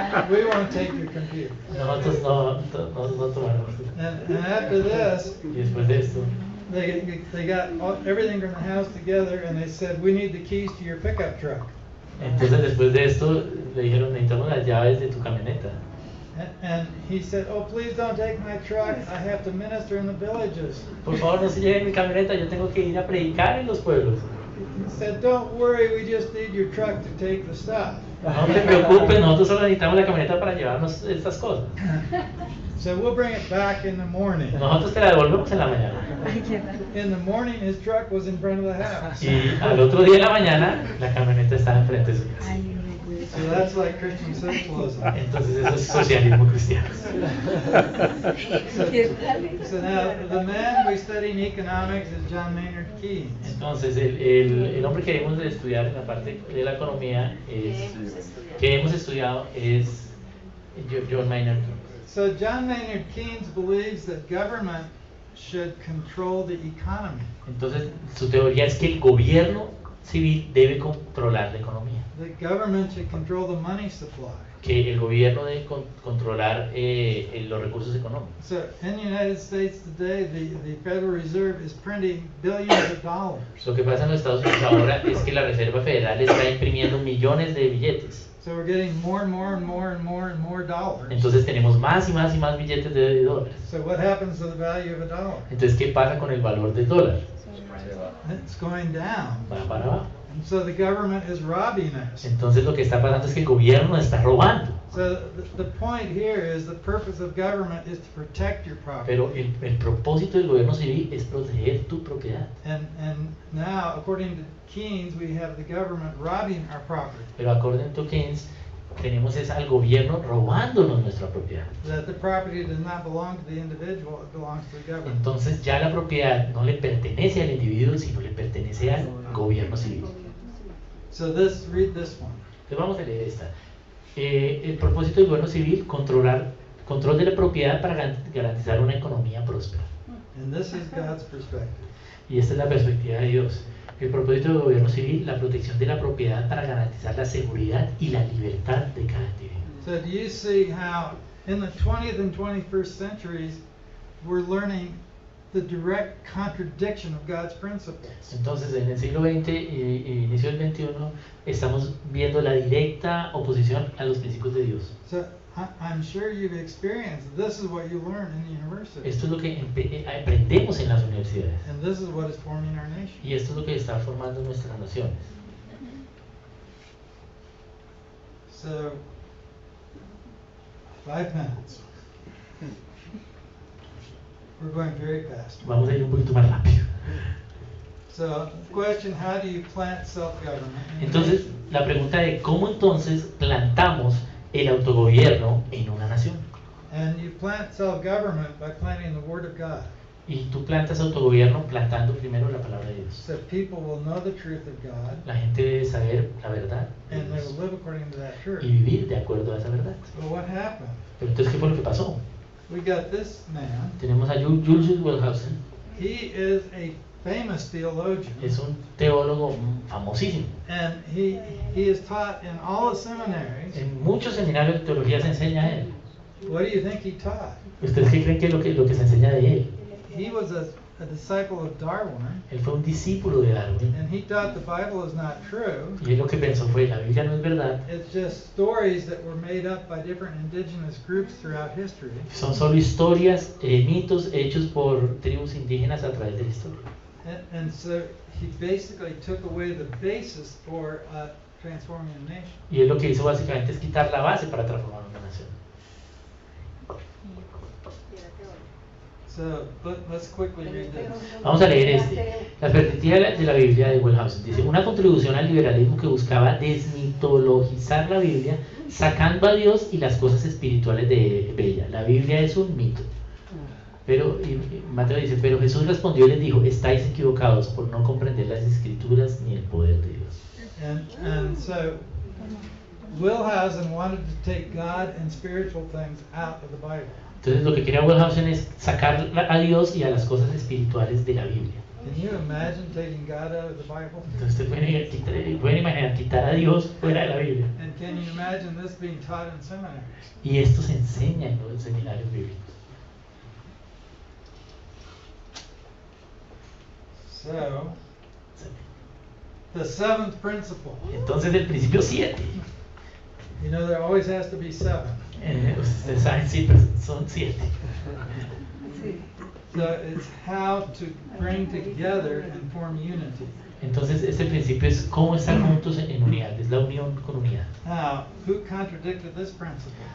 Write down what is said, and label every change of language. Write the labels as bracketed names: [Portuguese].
[English] We won't take your computer." [Spanish] Nosotros no tomamos. [English] And after this, [Spanish] Y después de esto, [English] they got everything from the house together, and they said, "We need the keys to your pickup truck." [Spanish] entonces después de esto le dijeron, necesitamos las llaves de tu camioneta. [English] And he said, "Oh, please don't take my truck. I have to minister in the villages." [Spanish] Por favor no se lleven mi camioneta, yo tengo que ir a predicar en los pueblos. [English] He said, "Don't worry, we just need your truck to take the stuff." [Spanish] No te preocupes, nosotros solo necesitamos la camioneta para llevarnos estas cosas. [English] So we'll bring it back in the morning. [Spanish] Nosotros te la devolvemos en la mañana. [English] In the morning, his truck was in front of the house. [Spanish] Y al otro día en la mañana, la camioneta estaba enfrente de su casa. [English] So that's like Christian socialism. [Spanish] Entonces eso es socialismo cristiano. [English] So now the man we study in economics is John Maynard Keynes. [Spanish] Entonces el hombre que debemos de estudiar en la parte de la economía que hemos estudiado es John Maynard Keynes. [English] So John Maynard Keynes believes that government should control the economy. [Spanish] Entonces su teoría es que el gobierno civil debe controlar la economía, [English] The government should control the money supply. [Spanish] que el gobierno debe controlar los recursos económicos. [English] So in the United States today, the Federal Reserve is printing billions of dollars. [Spanish] Lo que pasa en los Estados Unidos ahora es que la Reserva Federal está imprimiendo millones de billetes. [English] So we're getting more and more and more and more and more dollars. [Spanish] Entonces tenemos más y más y más billetes de dólares. [English] So what happens to the value of a dollar? [Spanish] Entonces, ¿qué pasa con el valor del dólar? [English] It's going down. [Spanish] Va para abajo. [English] And so the government is robbing us. [Spanish] Entonces lo que está pasando es que el gobierno nos está robando. [English] So the point here is the purpose of government is to protect your property. [Spanish] Pero el propósito del gobierno civil es proteger tu propiedad. [English] And now, according to Keynes, we have the government robbing our property. [Spanish] Pero [English] according to Keynes, [Spanish] tenemos es al gobierno robándonos nuestra propiedad. [English] That the property does not belong to the individual, it belongs to the government. [Spanish] Entonces ya la propiedad no le pertenece al individuo, sino le pertenece al gobierno civil. [English] So read this one. [Spanish] Entonces vamos a leer esta. El propósito del gobierno civil, control de la propiedad para garantizar una economía próspera. [English] And this is God's perspective. [Spanish] Y esta es la perspectiva de Dios. El propósito del gobierno civil, la protección de la propiedad para garantizar la seguridad y la libertad de cada individuo. [English] So do you see how in the 20th and 21st centuries we're learning the direct contradiction of God's principles? [Spanish] Entonces, en el siglo XX y inicio del XXI, estamos viendo la directa oposición a los principios de Dios. [English] So I'm sure you've experienced, this is what you learn in the university. [Spanish] Esto es lo que aprendemos en las universidades. [English] And this is what is forming our nation. [Spanish] Y esto es lo que está formando nuestras naciones. [English] So, 5 minutes. We're going very fast. [Spanish] Vamos a ir un poquito más rápido. [English] So, question, how do you plant self-government? [Spanish] Entonces, la pregunta de cómo entonces plantamos el autogobierno en una nación. [English] And you plant self-government by planting the Word of God. [Spanish] Y tú plantas autogobierno plantando primero la palabra de Dios. [English] So people will know the truth of God, [Spanish] La gente debe saber la verdad de [English] and they [Spanish] Dios [English] will live according to that truth. [Spanish] y vivir de acuerdo a esa verdad. [English] But what happened? [Spanish] Pero entonces, ¿qué fue lo que pasó? [English] We got this man. [Spanish] Tenemos a Julius Wellhausen, [English] He is a famous theologian, [Spanish] es un teólogo famosísimo. [English] and he is taught in all the seminaries. [Spanish] En muchos seminarios de teología se enseña a él. [English] What do you think he taught? [Spanish] ¿Ustedes qué creen que es lo que se enseña de él? [English] He was a disciple of Darwin, [Spanish] Él fue un discípulo de Darwin. [English] and he thought the Bible is not true. [Spanish] Y él lo que pensó fue, la Biblia no es verdad, [English] It's just stories that were made up by different indigenous groups throughout history. [Spanish] son solo historias, mitos hechos por tribus indígenas a través de la historia. [English] And so he basically took away the basis for transforming a nation. [Spanish] Y él lo que hizo básicamente es quitar la base para transformar una nación. [English] So let's quickly read this. [Spanish] Vamos a leer este. La perspectiva de la Biblia de Wellhausen dice, una contribución al liberalismo que buscaba desmitologizar la Biblia, sacando a Dios y las cosas espirituales de ella. La Biblia es un mito. Pero Mateo dice, pero Jesús respondió y les dijo, estáis equivocados por no comprender las escrituras ni el poder de Dios. [English] And so Wellhausen wanted to take God and spiritual things out of the Bible. [Spanish] Entonces lo que quería Wellhausen es sacar a Dios y a las cosas espirituales de la Biblia. [English] Can you imagine taking God out of the Bible? [Spanish] Entonces pueden imaginar quitar a Dios fuera de la Biblia. [English] And can you imagine this being taught in seminaries? [Spanish] Y esto se enseña en los seminarios bíblicos. [English] So, the 7th principle. [Spanish] Entonces el principio 7. [English] You know, there always has to be 7. [Spanish] Ustedes saben, siempre son 7. [English] So it's how to bring together and form unity. [Spanish] Entonces este principio es cómo estar juntos en unidad, es la unión con unidad. [English] Now, who contradicted this principle?